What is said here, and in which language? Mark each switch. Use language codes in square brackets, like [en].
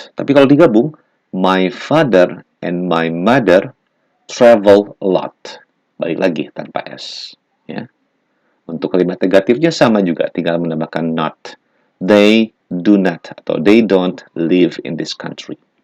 [id] Tapi kalau digabung, [en] my father and my mother travel a lot. [id] Balik lagi tanpa s. Ya. Untuk kalimat negatifnya sama juga, tinggal menambahkan not. [en] They do not [id] atau [en] they don't live in this country.